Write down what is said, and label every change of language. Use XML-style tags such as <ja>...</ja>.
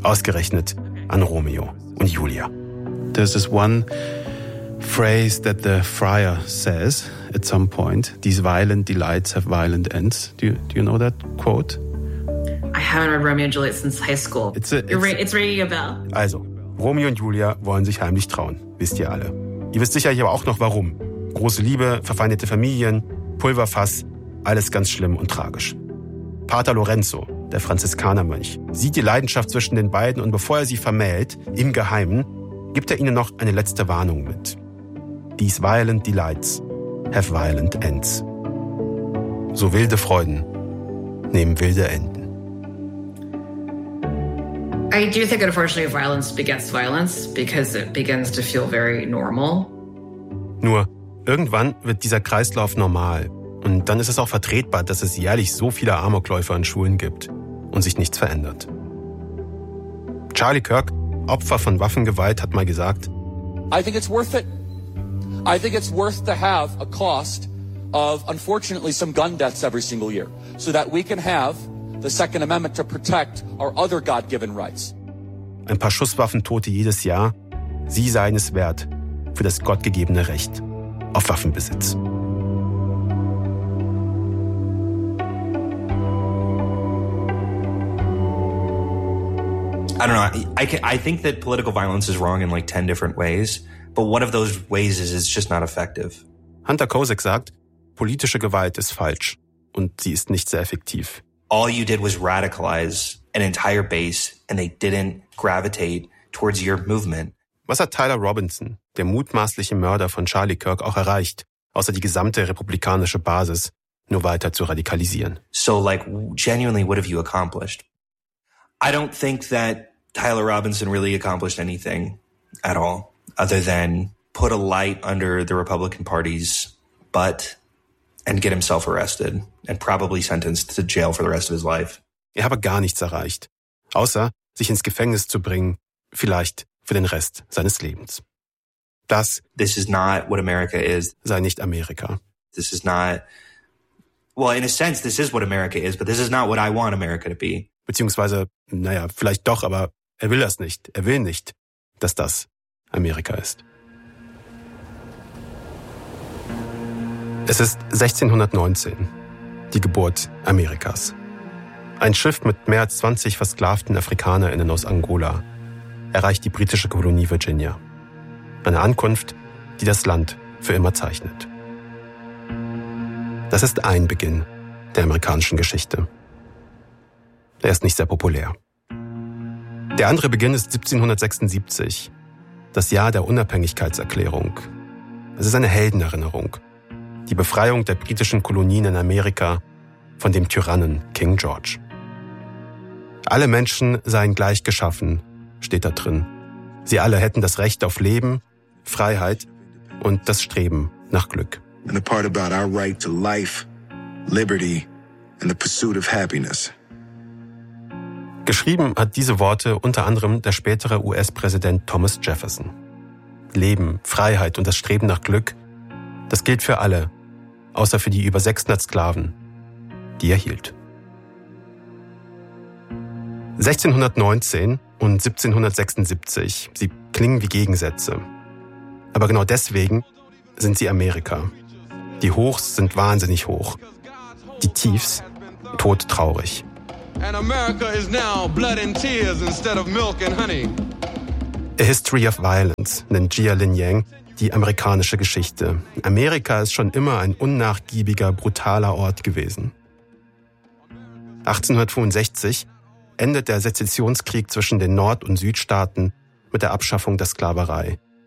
<de>Ausgerechnet an Romeo und Julia.</de> <en>There's this one phrase that the friar says at some point. These violent delights have violent ends. Do you know that quote? I haven't read Romeo and Juliet since high school. It's ringing a bell.</en> <de>Also, Romeo und Julia wollen sich heimlich trauen, wisst ihr alle. Ihr wisst sicherlich aber auch noch, warum. Große Liebe, verfeindete Familien, Pulverfass, alles ganz schlimm und tragisch. Pater Lorenzo, der Franziskanermönch, sieht die Leidenschaft zwischen den beiden und bevor er sie vermählt, im Geheimen, gibt er ihnen noch eine letzte Warnung mit.</de> <en>These violent delights have violent ends.</en> <de>So wilde Freuden nehmen wilde Enden.</de> <en>I do think, unfortunately, violence begets violence because it begins to feel very normal.</en> <de>Nur, irgendwann wird dieser Kreislauf normal. Und dann ist es auch vertretbar, dass es jährlich so viele Amokläufer in Schulen gibt und sich nichts verändert. Charlie Kirk, Opfer von Waffengewalt, hat mal gesagt,</de> <en>I think it's worth it. I think it's worth to have a cost of, unfortunately, some gun deaths every single year, so that we can have the Second Amendment to protect our other God-given rights.</en> <de>Ein paar Schusswaffentote jedes Jahr, sie seien es wert für das gottgegebene Recht auf Waffenbesitz.</de> <en>I don't know. I think that political violence is wrong in like 10 different ways, but one of those ways is it's just not effective.</en> <de>Hunter Kozik sagt, politische Gewalt ist falsch und sie ist nicht sehr effektiv.</de> <en>All you did was radicalize an entire base and they didn't gravitate towards your movement.</en> <de>Was hat Tyler Robinson, der mutmaßliche Mörder von Charlie Kirk, auch erreicht, außer die gesamte republikanische Basis nur weiter zu radikalisieren?</de> <en>So like genuinely, what have you accomplished? I don't think that Tyler Robinson really accomplished anything at all other than put a light under the Republican Party's butt and get himself arrested and probably sentenced to jail for the rest of his life.</en> <de>Er habe gar nichts erreicht, außer sich ins Gefängnis zu bringen, vielleicht für den Rest seines Lebens. Das</de> <en>This is not what America is.</en> <de>Sei nicht Amerika.</de> <en>This is not, well, in a sense, this is what America is, but this is not what I want America to be.</en> <de>Beziehungsweise, naja, vielleicht doch, aber er will das nicht. Er will nicht, dass das Amerika ist. Es ist 1619, die Geburt Amerikas. Ein Schiff mit mehr als 20 versklavten AfrikanerInnen aus Angola erreicht die britische Kolonie Virginia. Eine Ankunft, die das Land für immer zeichnet. Das ist ein Beginn der amerikanischen Geschichte. Er ist nicht sehr populär. Der andere Beginn ist 1776, das Jahr der Unabhängigkeitserklärung. Es ist eine Heldenerinnerung, die Befreiung der britischen Kolonien in Amerika von dem Tyrannen King George. Alle Menschen seien gleich geschaffen, steht da drin. Sie alle hätten das Recht auf Leben, Freiheit und das Streben nach Glück.</de> <en>And the part about our right to life, liberty and the pursuit of happiness.</en> <de>Geschrieben hat diese Worte unter anderem der spätere US-Präsident Thomas Jefferson. Leben, Freiheit und das Streben nach Glück, das gilt für alle, außer für die über 600 Sklaven, die er hielt. 1619 und 1776, sie klingen wie Gegensätze. Aber genau deswegen sind sie Amerika. Die Hochs sind wahnsinnig hoch. Die Tiefs todtraurig.</de> <en>And America is now blood and tears instead of milk and honey.</en> <de>A History of Violence nennt Jia Lin Yang die amerikanische Geschichte. Amerika ist schon immer ein unnachgiebiger, brutaler Ort gewesen. 1865 endet der Sezessionskrieg zwischen den Nord- und Südstaaten mit der Abschaffung der Sklaverei.</de>